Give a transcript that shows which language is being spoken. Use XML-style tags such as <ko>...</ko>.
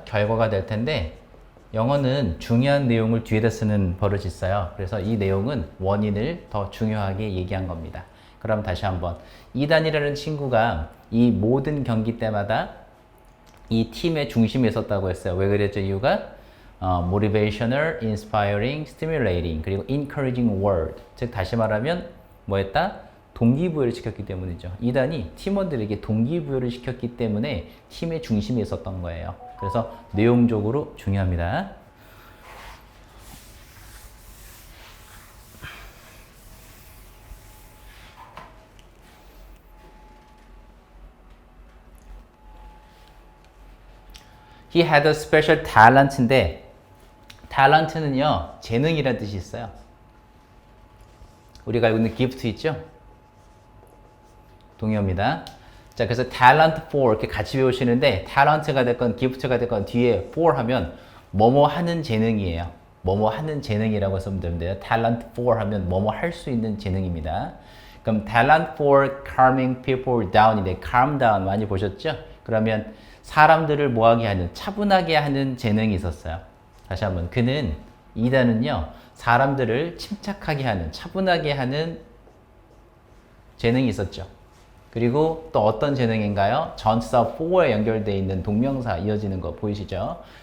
<ko>결과가 될 텐데 영어는 중요한 내용을 뒤에다 쓰는 버릇이 있어요. 그래서 이 내용은 원인을 더 중요하게 얘기한 겁니다. 그럼 다시 한번 이단이라는 친구가 이 모든 경기 때마다 이 팀의 중심에 있었다고 했어요. 왜 그랬죠? 이유가</ko> <en>motivational, inspiring, stimulating</en> <ko>그리고</ko> <en>encouraging word.</en> <ko>즉 다시 말하면 뭐 했다? 동기부여를 시켰기 때문이죠. 이단이 팀원들에게 동기부여를 시켰기 때문에 팀의 중심에 있었던 거예요. 그래서 내용적으로 중요합니다.</ko> <en>He had a special talent</en> <ko>인데 talent는요 재능이라는 뜻이 있어요. 우리가 알고 있는 gift 있죠? 동의어입니다. 자, 그래서 talent for 이렇게 같이 배우시는데 talent가 됐건 gift가 됐건 뒤에 for 하면 뭐뭐 하는 재능이에요. 뭐뭐 하는 재능이라고 쓰면 되는데요. talent for 하면 뭐뭐 할 수 있는 재능입니다. 그럼</ko> <en>talent for calming people down</en> <ko>인데 calm down 많이 보셨죠? 그러면 사람들을 뭐하게 하는 차분하게 하는 재능이 있었어요. 다시 한번 그는 이단은요 사람들을 침착하게 하는 차분하게 하는 재능이 있었죠. 그리고 또 어떤 재능인가요? 전치사 for에 연결되어 있는 동명사 이어지는 거 보이시죠?</ko>